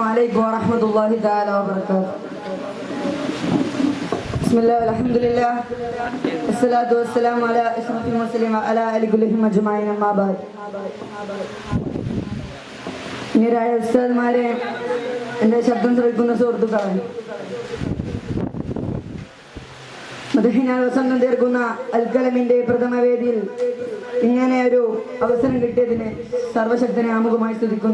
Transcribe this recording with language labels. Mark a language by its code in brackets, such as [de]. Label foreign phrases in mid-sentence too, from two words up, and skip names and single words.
[ar] عليكم ورحمة الله تعالى وبركاته. بسم الله والحمد لله والصلاة والسلام على أشرف المرسلين وعلى آله كلهم أجمعين أما بعد. [ml] നിരായ ഉസ്താദ്മാരെ, എൻ്റെ ശബ്ദം ശ്രവിക്കുന്ന സുഹൃത്തുക്കളെ, മദഹിനാൽ വസന്തം തീർക്കുന്ന അൽക്കലമിന്റെ പ്രഥമ വേദിയിൽ ഇങ്ങനെ ഒരു അവസരം കിട്ടിയതിന് സർവശക്തനെ ആമുഖമായി സ്തുതിക്കുന്നു.